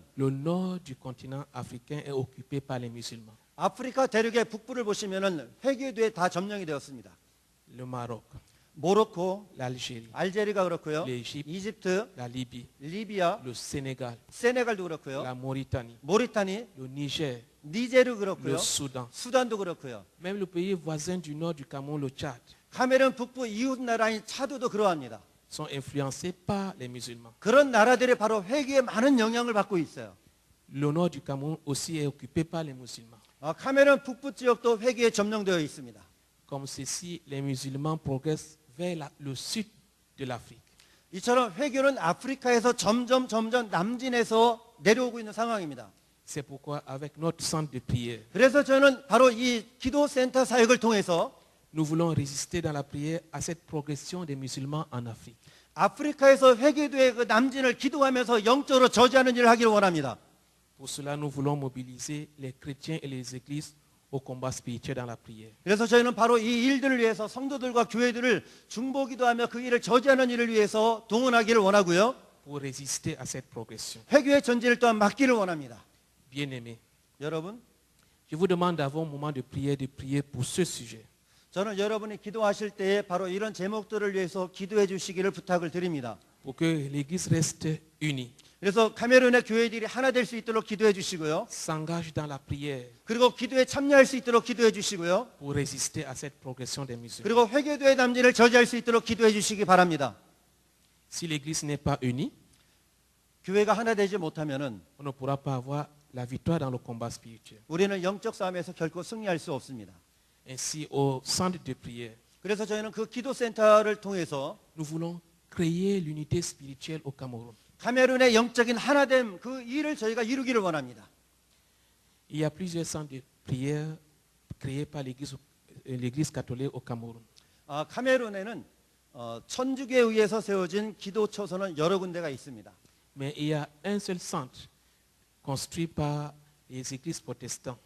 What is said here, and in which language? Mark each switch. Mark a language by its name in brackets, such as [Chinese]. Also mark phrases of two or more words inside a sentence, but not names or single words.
[French] le nord du continent africain est occupé par les musulmans. [Korean] 아프리카 대륙의 북부를 보시면은 회교도에 다 점령이 되었습니다. [French] Le Maroc, [Korean] 모로코, [French] l'Algérie, [Korean] 알제리가 그렇고요. [French] l'Égypte, [Korean] 이집트, [French] la Libye, [Korean] 리비아, [French] le Sénégal, [Korean] 세네갈도 그렇고요. [French] la Mauritanie, [Korean] 모리타니, [French] le Niger, [Korean] 니제르 그렇고요. [French] le Soudan, [Korean] 수단도 그렇고요. [French] même le pays voisin du nord du Cameroun, le Tchad, [Korean] 카메룬 북부 이웃 나라인 차드도 그러합니다. [French] sont influencés par les musulmans. [Korean] 그런 나라들이 바로 회교에 많은 영향을 받고 있어요. [French] Le nord du Cameroun aussi est occupé par les musulmans. [Korean] 카메룬 북부 지역도 회교에 점령되어 있습니다. [French] Comme ceci, les musulmans progressent vers le sud de l'Afrique. [Korean] 이처럼 회교는 아프리카에서 점점 남진에서 내려오고 있는 상황입니다. [French] C'est pourquoi avec notre centre de prière, [Korean] 그래서 저는 바로 이 기도센터 사역을 통해서 [French] nous voulons résister dans la prière à cette progression des musulmans en Afrique. [Korean] 아프리카에서 회교도의 그 남진을 기도하면서 영적으로 저지하는 일을 하기를 원합니다. [French] Pour cela, nous voulons mobiliser les chrétiens et les églises au combat spirituel dans la prière. [Korean] 그래서 저희는 바로 이 일들을 위해서 성도들과 교회들을 중보기도하며 그 일을 저지하는 일을 위해서 동원하기를 원하고요. [French] Pour résister à cette progression. [Korean] 회교의 전진을 또한 막기를 원합니다. [French] Bien-aimés, [Korean] 여러분, [French] je vous demande d'avoir un moment de prier pour ce sujet. [Korean] 저는 여러분이 기도하실 때에 바로 이런 제목들을 위해서 기도해 주시기를 부탁을 드립니다. [French] Pour que l'Église reste unie, [Korean] 그래서 카메룬의 교회들이 하나 될 수 있도록 기도해 주시고요. [French] s'engage dans la prière [Korean] 그리고 기도에 참여할 수 있도록 기도해 주시고요. [French] pour résister à cette progression des musulmans. [Korean] 그리고 회교도의 남진을 저지할 수 있도록 기도해 주시기 바랍니다. [French] Si l'Église n'est pas unie, [Korean] 교회가 하나 되지 못하면은 [French] on ne pourra pas avoir la victoire dans le combat spirituel. [Korean] 우리는 영적 싸움에서 결코 승리할 수 없습니다. [French] Ainsi, au centre de prière, [Korean] 그래서 저희는 그 기도센터를 통해서 [French] nous voulons créer l'unité spirituelle au Cameroun. [Korean] 카메룬의 영적인 하나됨 그 일을 저희가 이루기를 원합니다. [French] Il y a plusieurs centres de prière créés par l'Église l'Église catholique au Cameroun. [Korean] 카메룬에는 천주교에 의해서 세워진 기도처소는 여러 군데가 있습니다. [French] Mais il y a un seul centre construit par les églises protestantes.